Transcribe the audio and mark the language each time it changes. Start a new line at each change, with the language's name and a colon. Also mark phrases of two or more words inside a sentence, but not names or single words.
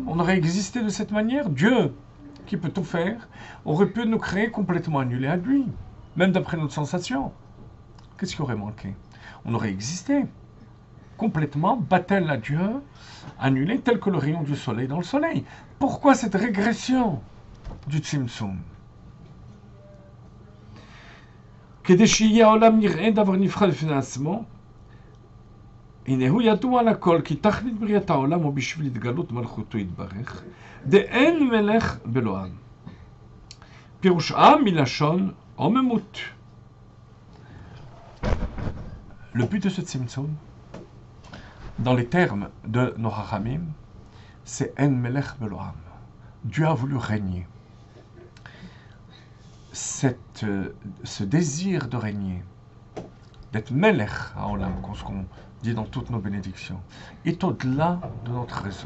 French: On aurait existé de cette manière. Dieu, qui peut tout faire, aurait pu nous créer complètement annulés à lui, même d'après notre sensation. Qu'est-ce qui aurait manqué? On aurait existé complètement, battel à Dieu, annulé, tel que le rayon du soleil dans le soleil. Pourquoi cette régression du Tzimtzum?
Hebrew: כדי שיהיה העולם נראה דבר נפרד בפני עצמו, הנה הוא ידוע לכל, כי תכלית בריאת העולם הוא בשביל התגלות מלכותו יתברך, דאין מלך בלא עם. פירוש עם מלשון עוממות.
French: Le but de ce Tzimtzum, dans les termes de nos Chachamim, c'est
Hebrew: אין מלך בלא עם.
French: Dieu a voulu régner. Ce désir de régner, d'être
Hebrew: מלך העולם,
French: ce qu'on dit dans toutes nos bénédictions, est au-delà de notre raison.